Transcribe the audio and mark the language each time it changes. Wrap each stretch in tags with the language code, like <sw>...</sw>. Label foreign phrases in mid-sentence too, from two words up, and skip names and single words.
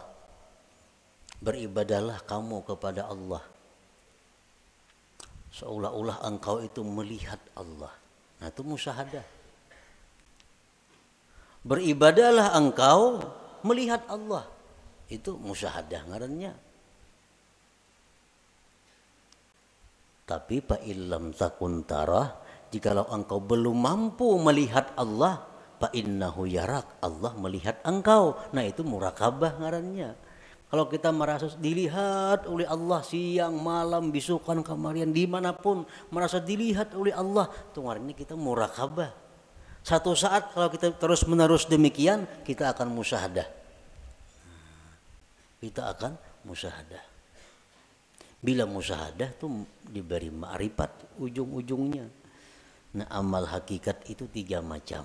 <id>Beribadahlah kamu kepada Allah seolah-olah engkau itu melihat Allah. Nah, itu musyahadah. Beribadahlah engkau melihat Allah. Itu musyahadah ngarannya. Tapi</id> <ar>فإن لم تكن تراه,</ar> <id>jikalau engkau belum mampu melihat Allah,</id> <ar>فإنه يراك,</ar> <id>Allah melihat engkau. Nah, itu muraqabah ngarannya. Kalau kita merasa dilihat oleh Allah siang, malam, bisukan, kamarian, dimanapun merasa dilihat oleh Allah, itu ngarannya kita muraqabah. Satu saat kalau kita terus menerus demikian, kita akan musyahadah. Kita akan musyahadah. Bila musyahadah tuh diberi ma'rifat ujung-ujungnya. Nah, amal hakikat itu 3 macam.</id>